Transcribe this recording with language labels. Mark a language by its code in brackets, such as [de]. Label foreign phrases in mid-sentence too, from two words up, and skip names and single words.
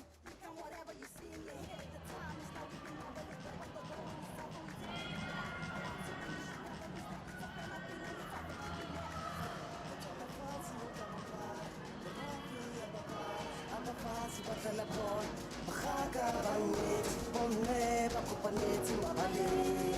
[en] Become whatever you see in your head. The time is now. We can never let go of the goal. [zu] Abafasi badlala bhola barhaga abanetsi [st] bomme ba kopanetse mabaleng